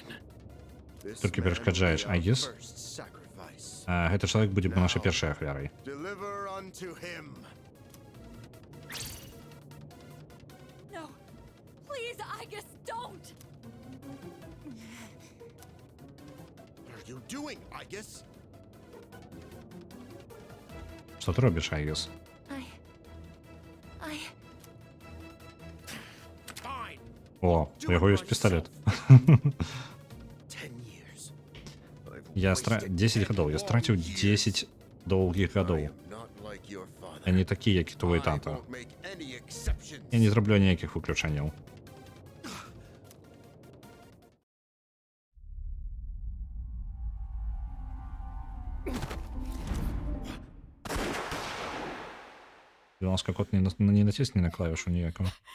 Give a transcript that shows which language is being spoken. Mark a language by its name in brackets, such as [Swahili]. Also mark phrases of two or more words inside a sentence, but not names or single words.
[English] This [Belarusian] Толькі [English] man [Belarusian] перашкаджаеш, [English] will be our [Belarusian] Айгіс? [English] first sacrifice. [Belarusian] Гэты чалавек будзе нашай першай ахвярай. [English] Deliver unto him. No. Please, I guess don't. What are you doing, Aegis? [Belarusian] Што ты робіш, Айгіс? [English] I... Fine. [Belarusian] О, у яго ёсць пісталет. [English] 10 years. [Belarusian] Я 10 гадоў, я страціў 10 доўгіх гадоў. [English] Not like your father. [Belarusian] Я не такі, як і твой тата. [English] Won't make any exceptions. [Belarusian] Я не зраблю ніякіх выключэнняў. Будь ласка, кот не націсні на клавішу ніякого.